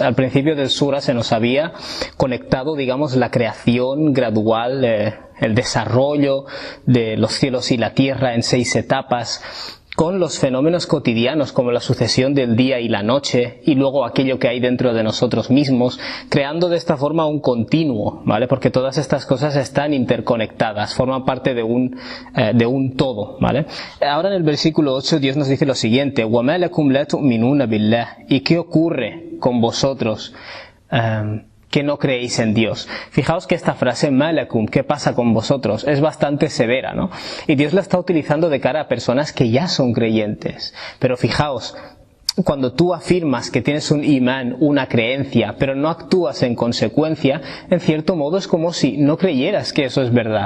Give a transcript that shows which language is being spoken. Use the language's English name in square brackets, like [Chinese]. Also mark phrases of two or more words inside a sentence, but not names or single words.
[Spanish] Al principio del sura se nos había conectado, digamos, la creación gradual, el desarrollo de los cielos y la tierra en 6 etapas, con los fenómenos cotidianos como la sucesión del día y la noche y luego aquello que hay dentro de nosotros mismos, creando de esta forma un continuo, ¿vale? Porque todas estas cosas están interconectadas, forman parte de un todo, ¿vale? Ahora en el versículo 8 Dios nos dice lo siguiente: [Arabic] وَمَا لَكُمْ لَا تُؤْمِنُونَ بِاللَّهِ. [Spanish] ¿Y qué ocurre con vosotros que no creéis en Dios? Fijaos que esta frase, malakum, ¿qué pasa con vosotros?, es bastante severa, ¿no? Y Dios la está utilizando de cara a personas que ya son creyentes. Pero fijaos, cuando tú afirmas que tienes un imán, una creencia, pero no actúas en consecuencia, en cierto modo es como si no creyeras que eso es verdad.